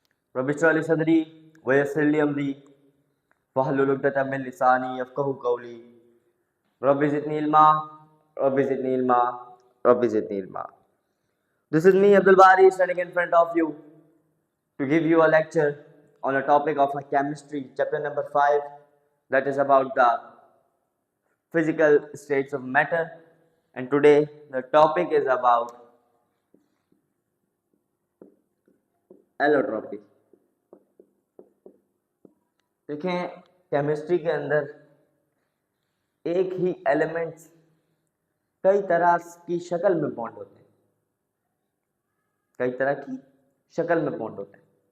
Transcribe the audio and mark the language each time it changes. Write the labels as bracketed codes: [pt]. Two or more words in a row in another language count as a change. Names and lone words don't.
[ar] رب اشرح لي صدري ويسر لي أمري واحلل عقدة من لساني يفقهوا قولي رب زدني علما رب زدني علما رب زدني علما. [en] This is me Abdul Bari standing in front of you to give you a lecture on a topic of chemistry chapter number 5, that is about the physical states of matter, and today the topic is about एलोट्रॉपी। [hi] देखें, केमिस्ट्री के अंदर एक ही एलिमेंट्स कई तरह की शक्ल में बॉन्ड होते हैं, कई तरह की शक्ल में बॉन्ड होते हैं।